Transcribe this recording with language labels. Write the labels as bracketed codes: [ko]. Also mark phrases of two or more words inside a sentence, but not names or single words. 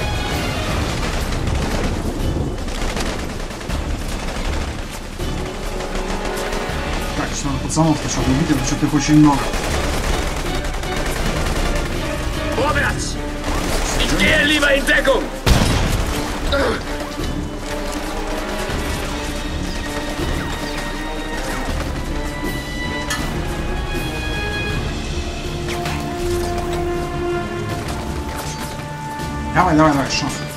[ru] Так, что надо пацанов сначала убить, но что-то их очень много. [de] Vorwärts! Ich gehe lieber in Deckung! [ru] Давай, давай, давай, Шон.